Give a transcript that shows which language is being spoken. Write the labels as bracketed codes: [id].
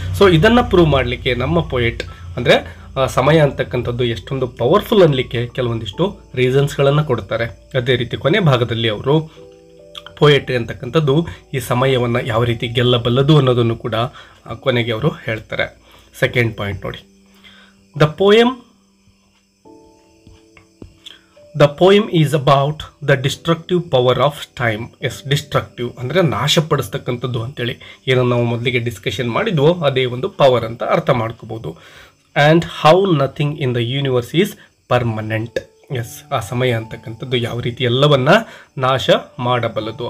[kn] So ಇದನ್ನು prove ಮಾಡಲಿಕ್ಕೆ ನಮ್ಮ ಪೊಯೆಟ್ ಅಂದರೆ ಸಮಯ ಅಂತಕ್ಕಂಥದ್ದು ಎಷ್ಟೊಂದು ಪವರ್ಫುಲ್ ಅನ್ನಲಿಕ್ಕೆ ಕೆಲವೊಂದಿಷ್ಟು ರೀಸನ್ಸ್ಗಳನ್ನು ಕೊಡ್ತಾರೆ. ಅದೇ ರೀತಿ ಕೊನೆ ಭಾಗದಲ್ಲಿ ಅವರು ಪೊಯೆಟ್ರಿ ಅಂತಕ್ಕಂಥದ್ದು ಈ ಸಮಯವನ್ನು ಯಾವ ರೀತಿ ಗೆಲ್ಲಬಲ್ಲದು ಅನ್ನೋದನ್ನು ಕೂಡ ಕೊನೆಗೆ ಅವರು ಹೇಳ್ತಾರೆ. [en] Second point ನೋಡಿ, The poem is about the destructive power of time. [kn] S, destructive ಅಂದರೆ ನಾಶಪಡಿಸ್ತಕ್ಕಂಥದ್ದು ಅಂತೇಳಿ ಏನನ್ನು ನಾವು ಮೊದಲಿಗೆ ಡಿಸ್ಕಷನ್ ಮಾಡಿದ್ವೋ ಅದೇ ಒಂದು ಪವರ್ ಅಂತ ಅರ್ಥ ಮಾಡ್ಕೋಬೋದು. [en] And how nothing in the universe is permanent. [kn] S, ಆ ಸಮಯ ಅಂತಕ್ಕಂಥದ್ದು ಯಾವ ರೀತಿ ಎಲ್ಲವನ್ನ ನಾಶ ಮಾಡಬಲ್ಲದು.